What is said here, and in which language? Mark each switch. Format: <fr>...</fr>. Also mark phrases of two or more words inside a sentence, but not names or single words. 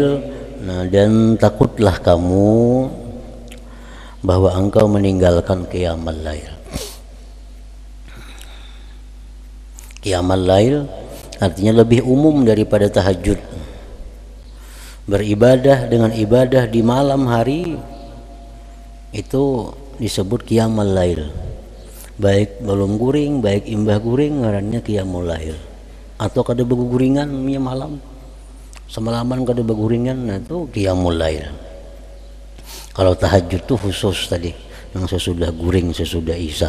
<id>Nah, dan takutlah kamu bahwa engkau meninggalkan</id> <ar>قيام الليل. قيام الليل</ar> <id>artinya lebih umum daripada tahajud. Beribadah dengan ibadah di malam hari itu disebut</id> <ar>قيام الليل.</ar> <bjn>Baik belum guring, baik imbah guring, ngarannya</bjn> <ar>قيام الليل.</ar> <bjn>Atau kada beguringan malam, semalaman kada beguringan, nah itu</bjn> <ar>قيام الليل.</ar> <id>Kalau tahajud tuh khusus tadi, yang sesudah guring, sesudah isya.</id>